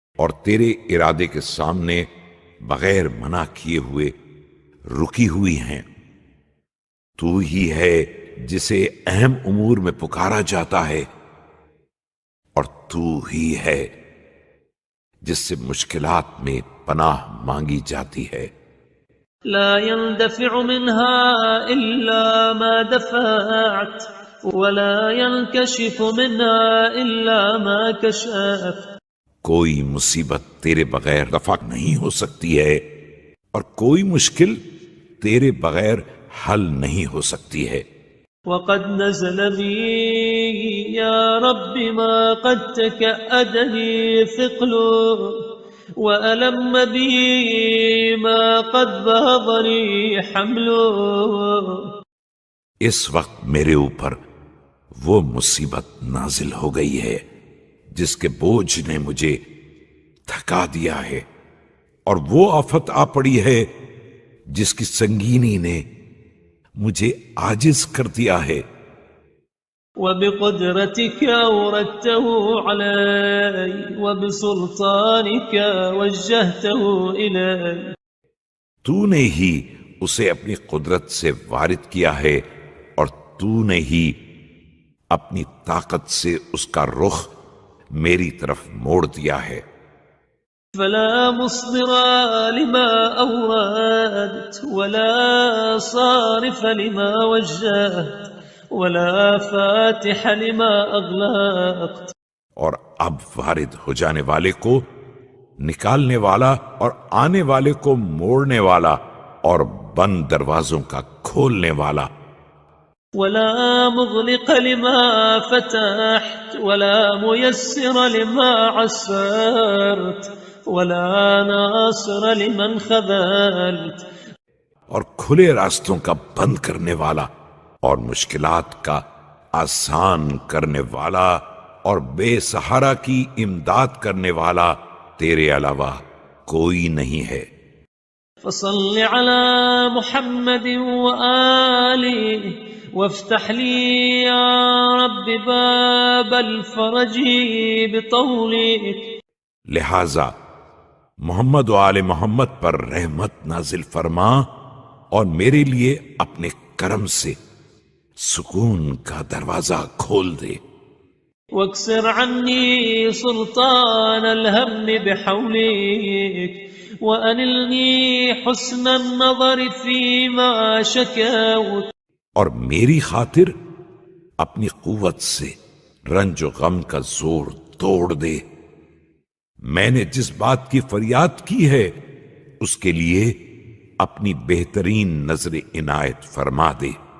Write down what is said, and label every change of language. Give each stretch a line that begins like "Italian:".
Urdu: اور تیرے ارادے کے سامنے بغیر منع کیے ہوئے رکی ہوئی ہیں۔ تو ہی ہے جسے اہم امور میں پکارا جاتا ہے، اور تو ہی ہے جس سے مشکلات میں پناہ مانگی جاتی ہے۔
Arabic: لا يندفع منها إلا ما دفعت ولا ينكشف منها إلا ما كشفت۔
Urdu: کوئی مصیبت تیرے بغیر رفع نہیں ہو سکتی ہے، اور کوئی مشکل تیرے بغیر حل نہیں ہو سکتی ہے۔
Arabic: وقد نزل بي يا رب ما قد تكأدني ثقل وألم بي ما قد بهضني حمل۔
Urdu: اس وقت میرے اوپر وہ مصیبت نازل ہو گئی ہے جس کے بوجھ نے مجھے تھکا دیا ہے، اور وہ آفت آ پڑی ہے جس کی سنگینی نے مجھے عاجز کر دیا ہے۔
Arabic: وبقدرتك أوردته علي وبسلطانك وجهته إلي۔
Urdu: تو نے ہی اسے اپنی قدرت سے وارد کیا ہے، اور تو نے ہی اپنی طاقت سے اس کا رخ میری طرف موڑ دیا ہے۔
Arabic: فلا مصدر لما أوردت ولا صارف لما وجهت ولا فاتح لما أغلقت۔
Urdu: اور اب وارد ہو جانے والے کو نکالنے والا، اور آنے والے کو موڑنے والا، اور بند دروازوں کا کھولنے والا۔
Arabic: ولا مغلق لما فتحت ولا ميسر لما عسرت ولا ناصر لمن خذلت۔
Urdu: اور کھلے راستوں کا بند کرنے والا، اور مشکلات کا آسان کرنے والا، اور بے سہارا کی امداد کرنے والا تیرے علاوہ کوئی نہیں ہے۔
Arabic: فصل على محمد وآله وافتح لي يا رب باب الفرج بطولك۔
Urdu: لہذا محمد و آل محمد پر رحمت نازل فرما، اور میرے لیے اپنے کرم سے سکون کا دروازہ کھول دے۔
Arabic: واكسر عني سلطان الهم بحولك وأنلني حسن النظر فيما شكوت۔
Urdu: اور میری خاطر اپنی قوت سے رنج و غم کا زور توڑ دے. میں نے جس بات کی فریاد کی ہے اس کے لیے اپنی بہترین نظر عنایت فرما دے.